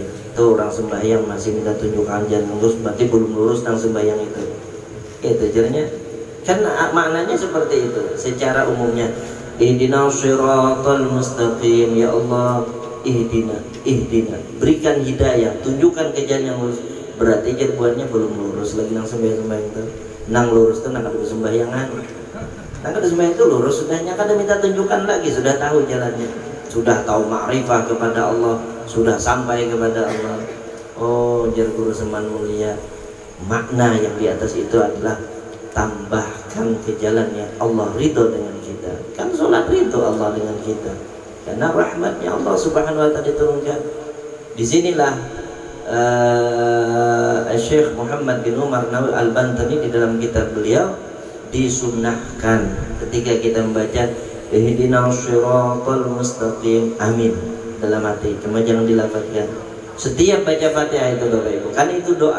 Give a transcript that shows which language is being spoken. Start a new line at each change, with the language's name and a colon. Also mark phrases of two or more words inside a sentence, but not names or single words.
Indonesian: Itu orang sembahyang masih minta tunjukkan jalan lurus, berarti belum lurus dan sembahyang itu. Itu jadinya kan maknanya seperti itu secara umumnya.
Arabic: اهدنا الصراط المستقيم,
Indonesian: ya Allah ihdina, berikan hidayah, tunjukkan ke jalan yang lurus.
Banjar: Berarti jadwalnya belum lurus lagi nang sembahyang itu. Nang lurus itu nang ada sembahyangan. Nang ada sembahyang itu lurus sudahnya, kada minta tunjukkan lagi, sudah tahu jalannya.
Indonesian: Sudah tahu makrifah kepada Allah, sudah sampai kepada Allah. Oh, jar Guru Saman Mulia, makna yang di atas itu adalah tambahkan ke jalan yang Allah ridho dengan kita. Kan sholat ridho Allah dengan kita, karena rahmatnya Allah
Arabic: سبحانه وتعالى
Indonesian: diturunkan. Disinilah Syekh Muhammad bin Umar Nawawi Al-Bantani di dalam kitab beliau disunnahkan ketika kita membaca
Arabic: اهدنا الصراط المستقيم,
Indonesian: amin dalam hati, cuma jangan dilafazkan setiap baca Fatihah itu Bapak Ibu, karena itu doa.